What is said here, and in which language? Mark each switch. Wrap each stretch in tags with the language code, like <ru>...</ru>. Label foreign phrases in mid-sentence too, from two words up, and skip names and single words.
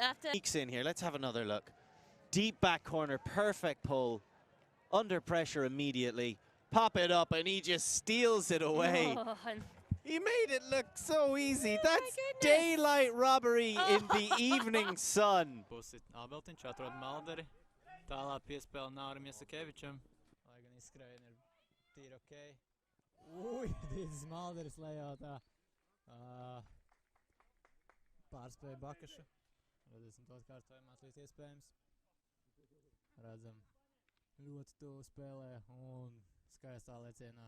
<en>Sneaks in here. Let's have another look. Deep back corner, perfect pull. Under pressure immediately. Pop it up, and he just steals it away. Oh, he made it look so easy. That's daylight robbery in the evening sun.</en> <lv>Abeltiņš atrod Malderi. Tālāk piespēle Naurim Jasakevičam. Lai gan izskrējieni ir tīri ok. Uj, Dīdzis Malderis lejā tā. Pārspēja Bakašu. Redzēsim to atkārtojumā līdz iespējams. Redzam, ļoti tuvu spēlē un skaistā lecienā.</lv>